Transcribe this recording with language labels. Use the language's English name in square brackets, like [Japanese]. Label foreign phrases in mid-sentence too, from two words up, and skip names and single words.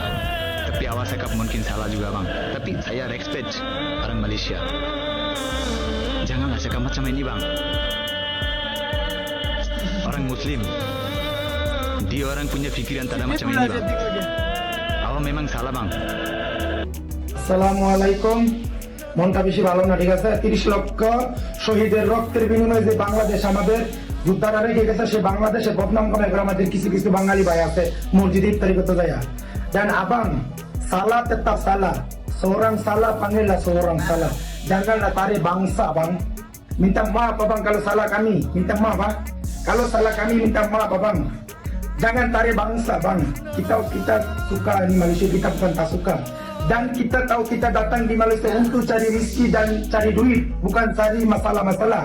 [Malay] Tapi awak cakap mungkin salah juga bang. Tapi saya respect orang Malaysia. Janganlah cakap macam ini bang. Orang Muslim, dia orang punya fikiran tak ada macam ini bang. Awak memang salah bang. [Arabic] السلام عليكم, [Bangla] মনটা বেশি ভালো না, ঠিক আছে? 30 লক্ষ শহীদের রক্তের বিনিময়ে যে বাংলাদেশ আমাদের যোদ্ধারা রেখে গেছে, সে বাংলাদেশে বদনাম কামাই করে আমাদের কিছু কিছু বাঙালি ভাই আছে মসজিদে ইফতারি করতে যায়। [Malay] Dan abang salah tetap salah, seorang salah panggillah seorang salah, janganlah tarik bangsa bang. Minta maaf abang kalau salah kami, minta maaf bang. Kalau salah kami minta maaf abang. Jangan tarik bangsa bang. Kita suka di Malaysia, kita bukan tak suka. Dan kita tahu kita datang di Malaysia untuk cari rezeki dan cari duit, bukan cari masalah-masalah.